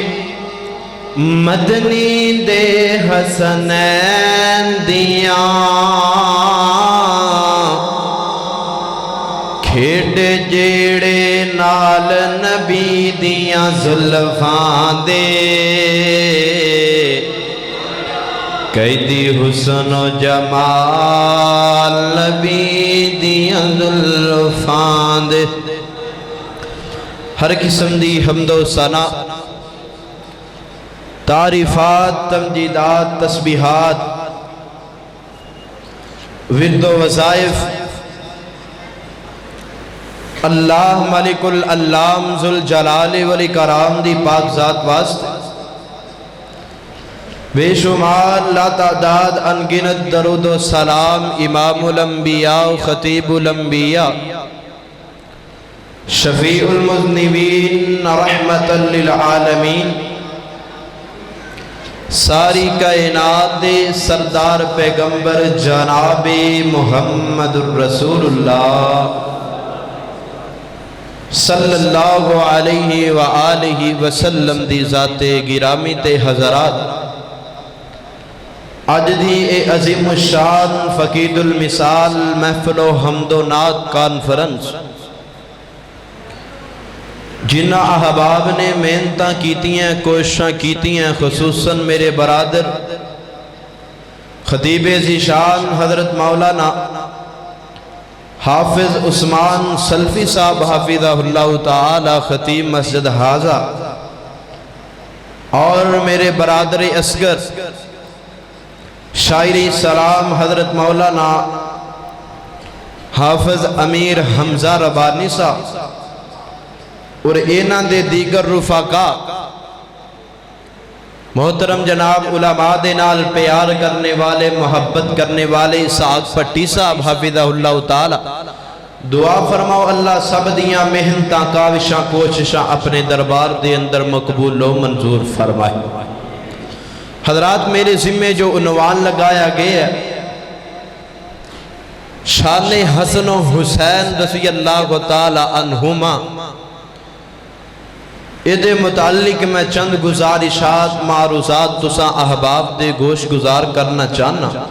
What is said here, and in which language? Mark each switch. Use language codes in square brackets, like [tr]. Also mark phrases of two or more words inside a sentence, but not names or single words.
[pa] مدنی دے حسنین دیاں، کھیڈ جیڑے نال نبی دیاں زلفاں دے، قیدی حسن و جمال نبی دیاں زلفاں دے۔ ہر قسم دی حمد و ثنا، تعریفات، تمجیدات، تسبیحات، ورد و وظائف اللہ [ar] ملک العلام ذوالجلال والاکرام [pa] دی پاک ذات واسطے بے شمار لا تعداد انگنت درود و سلام امام الانبیاء و خطیب الانبیاء [ar] شفیع المذنبین رحمت للعالمین [pa] ساری کائنات دے سردار پیغمبر جناب [ar] محمد الرسول اللہ صلی اللہ علیہ وآلہ وسلم [pa] دی ذات گرامی تے حضرات اج دی اے عظیم الشان فقید المثال محفل و حمد و نعت کانفرنس جنہ احباب نے محنتاں کیتیاں کوششاں کیتیاں خصوصاً میرے برادر خطیب ذیشان حضرت مولانا حافظ عثمان سلفی صاحب [ar] حافظہ اللہ تعالی [pa] خطیب مسجد حاضہ اور میرے برادر اصغر شاعری سلام حضرت مولانا حافظ امیر حمزہ ربانی صاحب اور اینا دے دیگر رفاقہ محترم جناب علماء دے نال پیار کرنے والے محبت کرنے والے اسحاق پٹی صاحب [ar] حافظہ اللہ تعالی [pa] دعا فرماؤ اللہ سب دیاں محنتاں کاوشاں کوششاں اپنے دربار دے اندر مقبول و منظور فرمائے حضرات میرے ذمہ جو عنوان لگایا گیا ہے شان حسن و حسین [ar] رضی اللہ تعالی عنہما [pa] ادھے متعلق میں چند گزارشات معروضات تساں احباب دے گوش گزار کرنا چاہنا